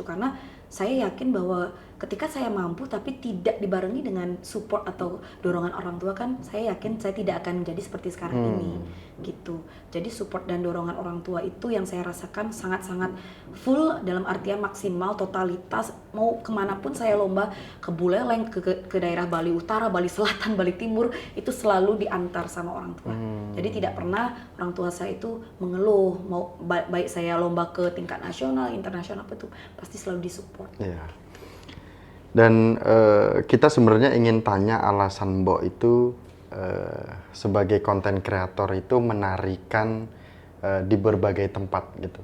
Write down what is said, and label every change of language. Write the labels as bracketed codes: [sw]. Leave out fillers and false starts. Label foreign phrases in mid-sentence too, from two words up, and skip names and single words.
[id] Karena saya yakin bahwa ketika saya mampu tapi tidak dibarengi dengan support atau dorongan orang tua, kan saya yakin saya tidak akan menjadi seperti sekarang ini gitu. Jadi support dan dorongan orang tua itu yang saya rasakan sangat-sangat full, dalam artian maksimal, totalitas. Mau kemanapun saya lomba, ke Buleleng, ke daerah Bali Utara, Bali Selatan, Bali Timur, itu selalu diantar sama orang tua. Jadi tidak pernah orang tua saya itu mengeluh, mau baik saya lomba ke tingkat nasional, internasional, apa itu pasti selalu disupport. Iya. Dan kita sebenarnya ingin tanya alasan Mbok itu sebagai konten kreator itu menarikan di berbagai tempat gitu.